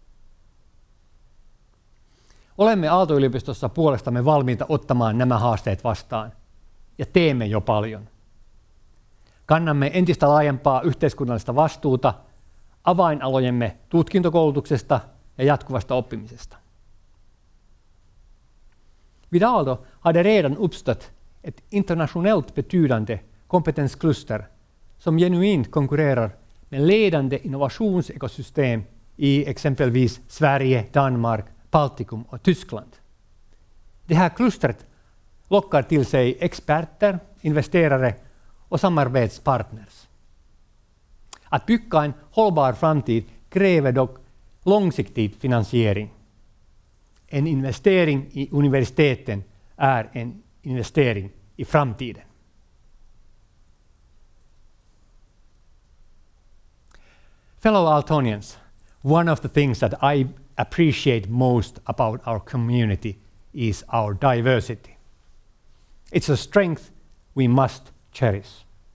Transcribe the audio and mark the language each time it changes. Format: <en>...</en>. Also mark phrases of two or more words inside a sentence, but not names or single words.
<fi>Olemme Aalto-yliopistossa puolestamme valmiita ottamaan nämä haasteet vastaan ja teemme jo paljon. Kannamme entistä laajempaa yhteiskunnallista vastuuta avainalojemme tutkintokoulutuksesta ja jatkuvasta oppimisesta.</fi> <sv>Vid Aalto har det redan uppstått ett internationellt betydande kompetenskluster som genuint konkurrerar med ledande innovationsekosystem i exempelvis Sverige, Danmark, Baltikum och Tyskland. Det här klustret lockar till sig experter, investerare och samarbetspartners. Att bygga en hållbar framtid kräver dock långsiktig finansiering. En investering i universiteten är en investering i framtiden.</sv> <en>Fellow Aaltonians, one of the things that I appreciate most about our community is our diversity. It's a strength we must cherish.</en>